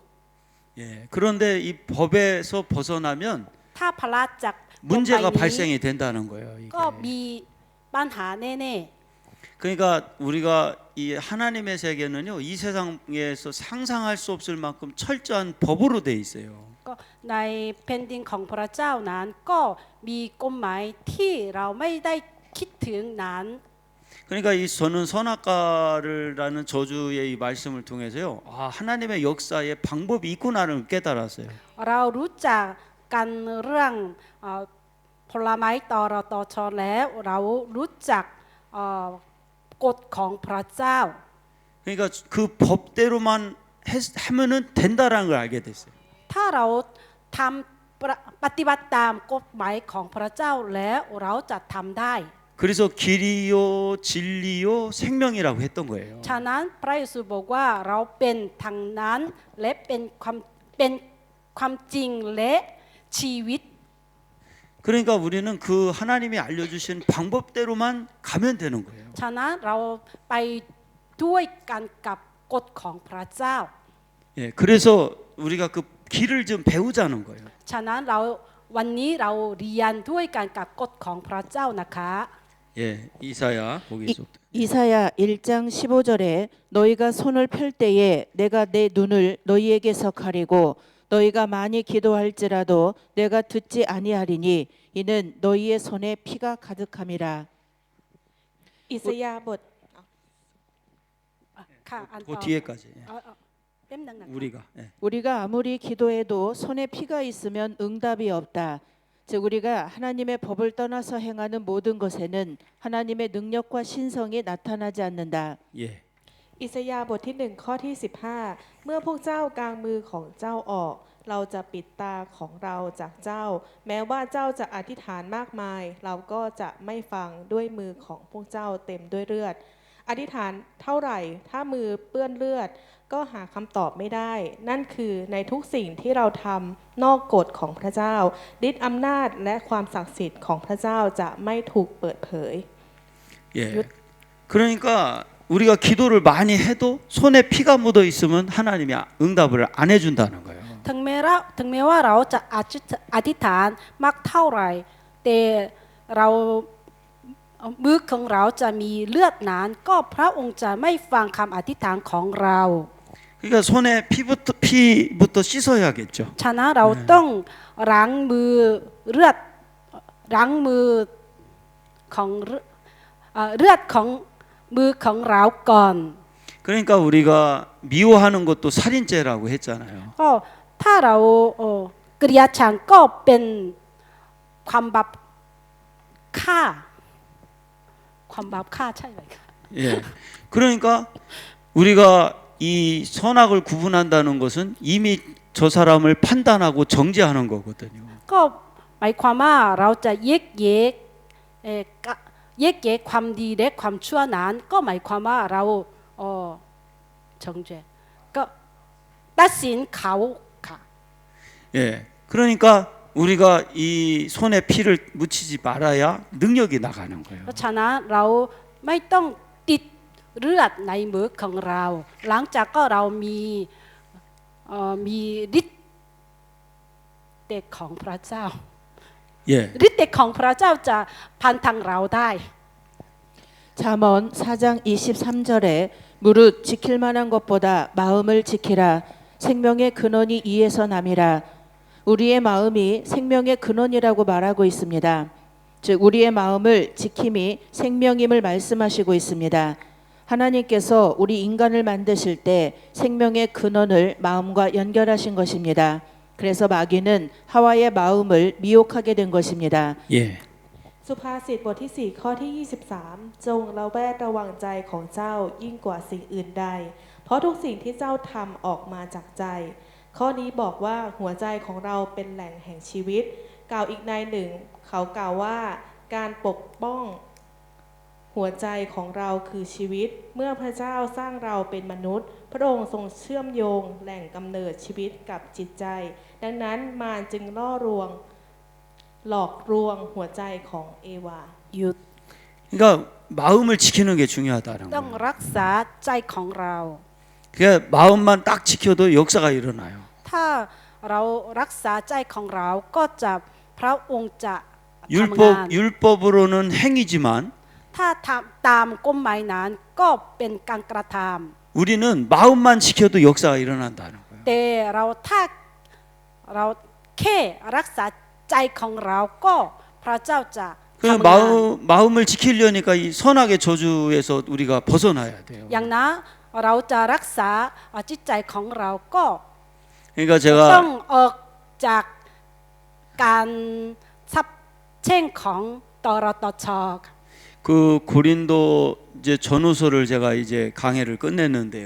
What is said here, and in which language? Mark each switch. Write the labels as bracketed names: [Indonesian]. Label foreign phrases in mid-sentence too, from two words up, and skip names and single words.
[Korean] 예, 그런데 이 법에서 벗어나면 [Thai] ถ้าพระจากกฎหมาย [Korean] 문제가 [Thai] นี้ [Korean] 발생이 된다는 거예요. 이게. [Thai] ก็มีปัญหาแน่ [Korean] 그러니까 우리가 이 하나님의 세계는요, 이 세상에서 상상할 수 없을 만큼 철저한 법으로 돼 있어요. [Thai] ก็ในแผ่นดินของพระเจ้านั้นก็มีกฎหมายที่เราไม่ได้คิดถึงนั้น [Korean] 그러니까 이 저는 선악과를라는 저주의 이 말씀을 통해서요, 아, 하나님의 역사에 방법이 있구나를 깨달았어요. [Thai] เรารู้จักกันเรื่องผลไม้ตอรตอชอแล้วเรารู้จักกฎของพระเจ้า [Korean] 그러니까 그 법대로만 하면은 된다라는 걸 알게 됐어요. [Thai] ถ้าเราทำปฏิบัติตามกฎหมายของพระเจ้าแล้วเราจะทำได้ [Korean] 그래서 길이요, 진리요, 생명이라고 했던 거예요. [Thai] ฉะนั้นพระเยซูบอกว่าเราเป็นทางนั้นและเป็นความจริงและชีวิต [Korean] 그러니까 우리는 그 하나님이 알려주신 방법대로만 가면 되는 거예요. [Thai] ฉะนั้นเราไปด้วยกันกับกฎของพระเจ้า [Korean] 예, 그래서 우리가 그 길을 좀 배우자는 거예요. [Thai] ฉะนั้นวันนี้เราเรียนด้วยกันกับกฎของพระเจ้านะคะ [Korean] 예, 이사야 보기서. 이사야 1장 15절에 너희가 손을 펼 때에 내가 내 눈을 너희에게서 가리고 너희가 많이 기도할지라도 내가 듣지 아니하리니 이는 너희의 손에 피가 가득함이라. [Thai] อิสยาห์บท ค่ะอัน [Korean] 그 [Thai] ต่อ [Korean] 뒤에까지. 예. [Thai] เล่มหนึ่งนะคะ [Korean] 우리가. 예. 우리가 아무리 기도해도 손에 피가 있으면 응답이 없다. 즉 우리가 하나님의 법을 떠나서 행하는 모든 것에는 하나님의 능력과 신성이 나타나지 않는다. 예. [Thai] อิสยาห์บทที่1ข้อที่15เมื่อพวกเจ้ากางมือของเจ้าออกเราจะปิดตาของเราจากเจ้าแม้ว่าเจ้าจะอธิษฐานมากมายเราก็จะไม่ฟังด้วยมือของพวกเจ้าเต็มด้วยเลือดอธิษฐานเท่าไหร่ถ้ามือเปื้อนเลือดก็หาคำตอบไม่ได้นั่นคือในทุกสิ่งที่เราทำนอกกฎของพระเจ้าฤทธิ์อำนาจและความศักดิ์สิทธิ์ของพระเจ้าจะไม่ถูกเปิดเผย [Korean] 예. 그러니까 우리가 기도를 많이 해도 손에 피가 묻어 있으면 하나님이 응답을 안 해준다는 거예요. [Thai] ถึงแม้ว่าเราจะอธิษฐานมากเท่าไหร่แต่เรามือของเราจะมีเลือดหนานก็พระองค์จะไม่ฟังคำอธิษฐานของเรา [Korean] 그러니까 손에 피부터 씻어야겠죠. [Thai] ฉะนั้นเราต้องล้างมือเลือดล้างมือของเลือดของมือของเราก่อน [Korean] 그러니까 우리가 미워하는 것도 살인죄라고 했잖아요. [Thai] ก็ถ้าเราเกลียดชังก็เป็นความบาปฆ่าความบาปฆ่าใช่ไหมคะ [Korean] 예. 그러니까 우리가 이 선악을 구분한다는 것은 이미 저 사람을 판단하고 정죄하는 거거든요. [Thai] ก็หมายความว่าเราจะแยกแยะความดีและความชั่วนั้นก็หมายความว่าเรา정죄ก็ตัดสินเขาค่ะ [Korean] 예. 그러니까 우리가 이 손에 피를 묻히지 말아야 능력이 나가는 거예요. [Thai] เพราะฉะนั้นเราไม่ต้องติดเลือดในมือของเรา หลังจากก็เรามีฤทธิ์เดชของพระเจ้า [Korean] 예. [Thai] ฤทธิ์เดชของพระเจ้าจะพันทางเราได้ [Korean] 잠언 4장 23절에 무릇 지킬 만한 것보다 마음을 지키라. 생명의 근원이 이에서 남이라. 우리의 마음이 생명의 근원이라고 말하고 있습니다. 즉 우리의 마음을 지킴이 생명임을 말씀하시고 있습니다. 하나님께서 우리 인간을 만드실 때 생명의 근원을 마음과 연결하신 것입니다. 그래서 마귀는 하와의 마음을 미혹하게 된 것입니다. 예. [Thai] สุภาษิตบทที่4ข้อที่23จงระแวดระวังใจของเจ้ายิ่งกว่าสิ่งอื่นใดเพราะทุกสิ่ง ที่เจ้าทำออกมาจากใจข้อนี้บอกว่าหัวใจของเราเป็นแหล่งแห่งชีวิตกล่าวอีกในหนึ่งเขากล่าวว่าการปกป้องหัวใจของเราคือชีวิตเมื่อพระเจ้าสร้างเราเป็นมนุษย์พระองค์ทรงเชื่อมโยงแหล่งกำเนิดชีวิตกับจิตใจดังนั้นมารจึงหลอกลวงหัวใจของเอวา หยุด [Korean] 그러니까 마음을 지키는 게 중요하다는 [Thai] ต้อง [Korean] 거예요. [Thai] รักษาใจของเรา [Korean] 그러니까 마음만 딱 지켜도 역사가 일어나요. [Thai] ถ้าเรารักษาใจของเราก็จะพระองค์จะทำงาน [Korean] 율법으로는 행위지만 [Thai] ถ้าทำตามกฎหมายนั้นก็เป็นการกระท [Korean] 우리는 마음만 지켜도 역사가 일어난다는 거예요. [Thai] ำแต่เราแค่รักษาใจของเราก็พระเจ้าจะ [Korean] 그 [Thai] ทำงาน [Korean] 마음을 지키려니까 이 선악의 저주에서 우리가 벗어나야 돼요. [Thai] อย่างนั้นเราจะรักษาจิตใจของเราก็ [Korean] 그러니까 [Thai] ต้อ [Korean] 제가 [Thai] งออกจากการซับเช่งของตรตช [Korean] 그 고린도 이제 전후서를 제가 이제 강해를 끝냈는데요.